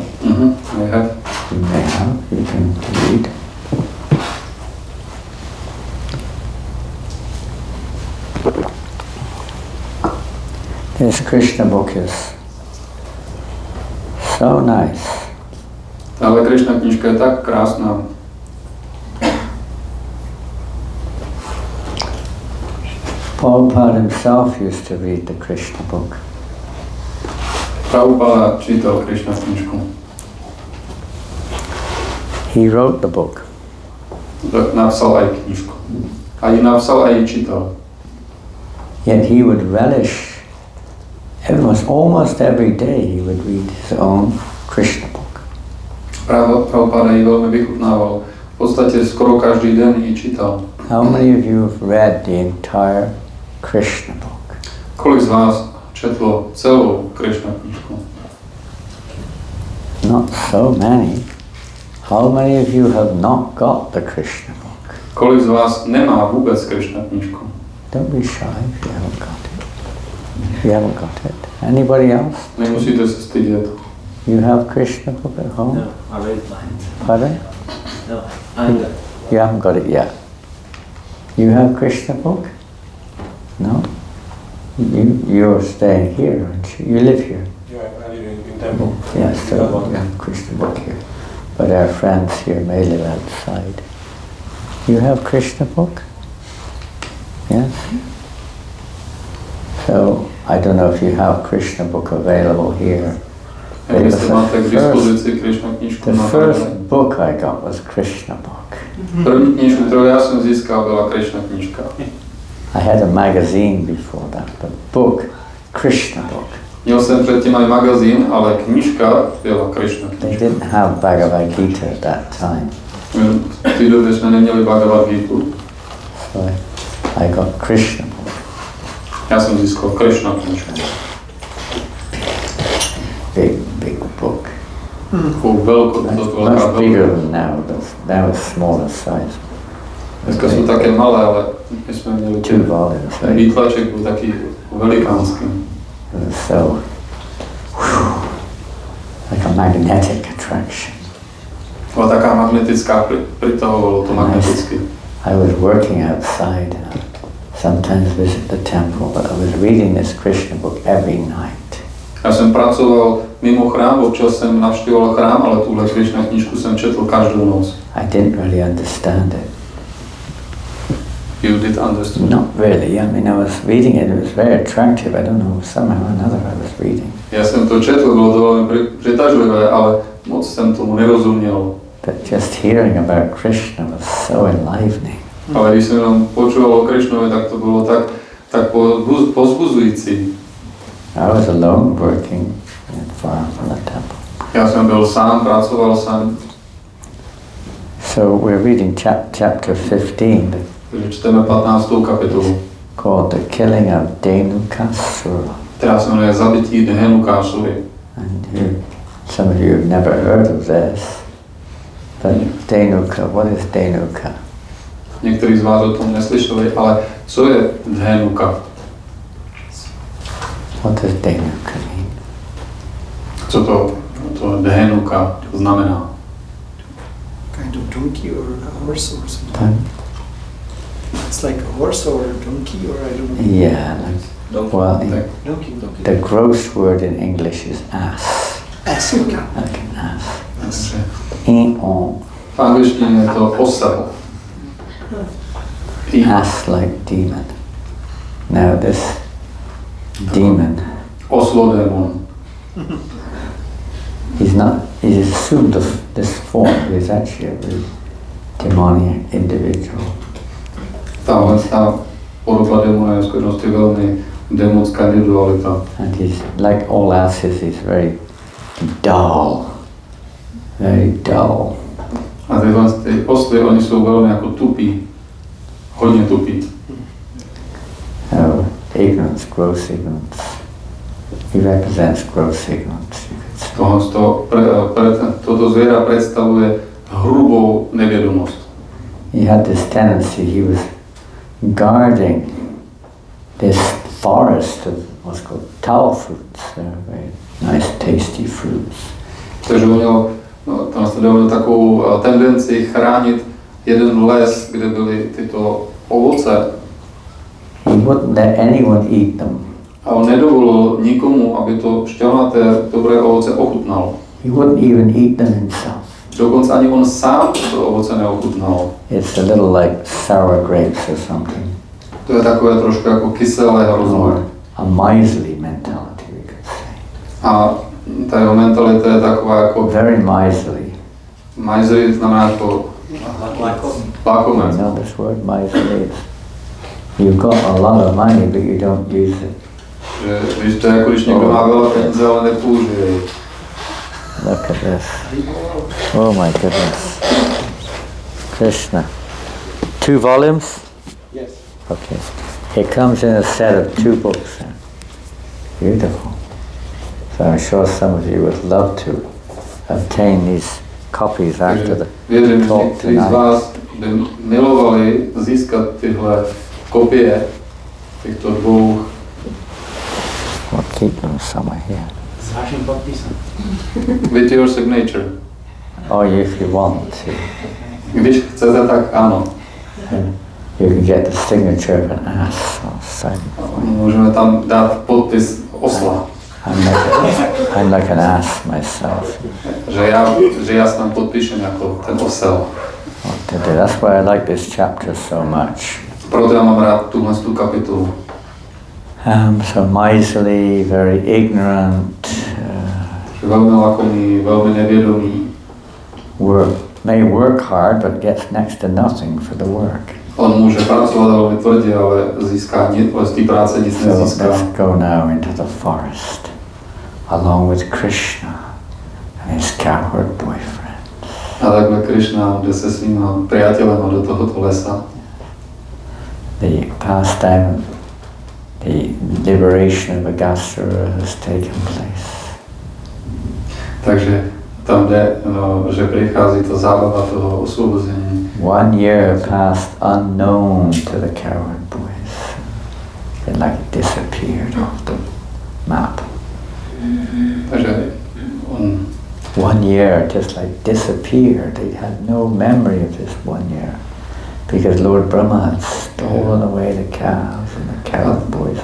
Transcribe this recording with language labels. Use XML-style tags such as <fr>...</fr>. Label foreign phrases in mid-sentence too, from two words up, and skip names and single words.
<en>I have. you may have, you can read. This Krishna book is so nice.</en> <cs>Ale Krishna knížka je tak krásná.</cs> <en>Prabhupada himself used to read the Krishna book.</en> <cs>Prabhupada čítal Krishna knížku.</cs> <en>He wrote the book.</en> <cs>Napsal aj knížku. A ji napsal a ji čítal.</cs> <en>Yet he would relish, almost every day he would read his own Krishna book.</en> <sk>Prabhupada ji veľmi vychutnával. V podstate skoro každý den ji čítal.</sk> <en>How many of you have read the entire Krishna book?</en> <cs>Kolik z vás četlo celou Krishna knížku?</cs> <en>Not so many. How many of you have not got the Krishna book? Kolik z vás nemá vůbec Krishna knížku? Don't be shy if you haven't got it. If you haven't got it. Anybody else?</en> <cs>Nemusíte se stydět.</cs> <en>You have Krishna book at home? No, I read mine. Pardon? No, I got it. You haven't got it yet. You have Krishna book? No? You're staying here, aren't you? You live here? Yeah, I live in temple. Yeah, so you have Krishna book here. But our friends here may live outside. You have Krishna book? Yes? So, I don't know if you have Krishna book available here.</en> <cs>Jak byste máte k dispozici Krishna knížku</cs> <en>The</en> <cs>na</cs> <en>first book I got was Krishna book.</en> <cs>První knížku, kterou já jsem získal, byla Krishna knížka.</cs> <en>I had a magazine before that, but book, Krishna book.</en> <cs>Měl jsem předtím aj magazín, ale knížka byla Krishna</cs> <en>They</en> <cs>knížka.</cs> <en>didn't have Bhagavad Gita at that time.</en> <cs>V té době jsme neměli Bhagavad Gitu.</cs> <en>So I got Krishna book.</en> <cs>Já jsem získal Krishna knížku.</cs> <en>Big book.</en> <cs>Takovou velkou, to velká</cs> <en>Much bigger</en> <cs>velká.</cs> <en>than now, but now it's smaller size.</en> <cs>Dneska jsou také malé, ale my jsme měli</cs> <en>Two volumes,</en> <cs>ten</cs> <en>right?</en> <cs>výtlaček byl taký velikánský.</cs> <en>It was so, like a magnetic attraction.</en> <sk>Byla taká magnetická, pritahovalo to magneticky.</sk> <en>I was working outside and I sometimes visit the temple, but I was reading this Krishna book every night.</en> <cs>Já jsem pracoval mimo chrám, občas jsem navštěvoval chrám, ale tuhle Krishna knížku jsem četl každou noc.</cs> <en>I didn't really understand it. You did understand? Not really. I mean, I was reading it. It was very attractive. I don't know, somehow or another I was reading.</en> <cs>Já jsem to četl, bylo to velmi přitažlivé, ale moc jsem tomu nerozuměl.</cs> <en>But just hearing about Krishna was so enlivening.</en> <cs>Ale když jsem jenom počúval o Krishnovi, tak to bylo tak pozbuzující.</cs> <en>I was alone working far from the temple.</en> <cs>Já jsem byl sám, pracoval sám.</cs> <en>So we're reading chapter 15,</en> <cs>Takže čteme 15. kapitolu,</cs> <en>called The Killing of Dhenukasura.</en> <cs>která se jmenuje Zabití Dhenukásovi.</cs> <en>And some of you have never heard of this. But Denuka, what is Denuka?</en> <sk>Niektorí z vás o tom neslyšeli, ale co je Dhenuka?</sk> <en>What does Denuka mean?</en> <cs>Co to Dhenuka znamená?</cs> <en>Kind of donkey or a horse or something. It's like a horse or a donkey or I don't know. Yeah, Donkey. well, Donkey. the gross word in English is ass. Ass, okay. Like an ass.</en> <cs>Takže In-on. v angličtině je to osel.</cs> <en>Ass like demon. Now this demon,</en> <cs>Oslodémon.</cs> <en>he's assumed this form, but he's actually a really demonic individual.</en> <sk>Tá podoba démona je v skutočnosti veľmi démonská individualita.</sk> <en>And he's like all asses, he's very dull. Very dull.</en> <sk>A tie osly, oni sú veľmi ako tupí. Hodne tupí.</sk> <en>Ignorance, gross ignorance. He represents gross ignorance, you could say.</en> <sk>Toto zviera predstavuje hrubou nevedomosť.</sk> <en>He had this tendency, he was guarding this forest of what's called tao fruits. They're very nice, tasty fruits.</en> <sk>Takže tam sledoval takú tendencii chrániť jeden les, kde byli tieto ovoce.</sk> <en>He wouldn't let anyone eat them.</en> <sk>A on nedovolil nikomu, aby to šťavnaté dobré ovoce ochutnal.</sk> <en>He wouldn't even eat them himself.</en> <sk>Dokonca ani on sám to ovoce neochutnal.</sk> <en>It's a little like sour grapes or something.</en> <cs>To je takové trošku ako kyselé hrozné.</cs> <en>A miserly mentality, we could say.</en> <sk>A tá jeho mentalita je taková ako...</sk> <en>Very miserly.</en> <sk>Misery znamená ako... Lakomec.</sk> <en>You know this word miserly is. You've got a lot of money, but you don't use it.</en> <sk>Že to je ako, když niekto má veľa peníze, ale nepoužije ich.</sk> <en>Look at this. Oh my goodness. Krishna. 2 volumes? Yes. Okay. It comes in a set of 2 books. Beautiful. So I'm sure some of you would love to obtain these copies after the</en> <sk>Viem, že</sk> <en>talk</en> <sk>niektorí z</sk> <en>tonight.</en> <sk>vás by milovali získať tyhle kopie týchto dvoch.</sk> <en>We'll keep them somewhere here.</en> <cs>S vaším podpisem.</cs> <en>With your signature. Or if you want to.</en> <sk>Když chcete, tak áno.</sk> <en>You can get the signature of an ass or something.</en> <sk>Môžeme tam dať podpis osla.</sk> <en>I'm like an ass myself.</en> <sk>Že ja sa tam podpíšem ako ten osel.</sk> <en>What to do. That's why I like this chapter so much.</en> <sk>Proto ja mám rád túhle kapitolu.</sk> <en>So miserly, very ignorant,</en> <sk>Veľmi lakomý, veľmi neviedomý.</sk> <en>may work hard, but gets next to nothing for the work.</en> <sk>On môže pracovať veľmi tvrdie, ale získa z tej práce nic</sk> <en>So</en> <sk>nezíska.</sk> <en>let's go now into the forest, along with Krishna and his cowherd boyfriend.</en> <cs>A takhle Krishna jde se svým priateľom do tohoto lesa.</cs> <en>The pastime of the liberation of Agasura has taken place.</en> <cs>Takže tam jde, že prichází to zábava toho osvobození.</cs> <en>1 year passed unknown to the cowherd boys. It like disappeared off the map.</en> <cs>Takže on</cs> <en>1 year just like disappeared. They had no memory of this 1 year because Lord Brahma had stolen away the cows and the cowherd boys.</en>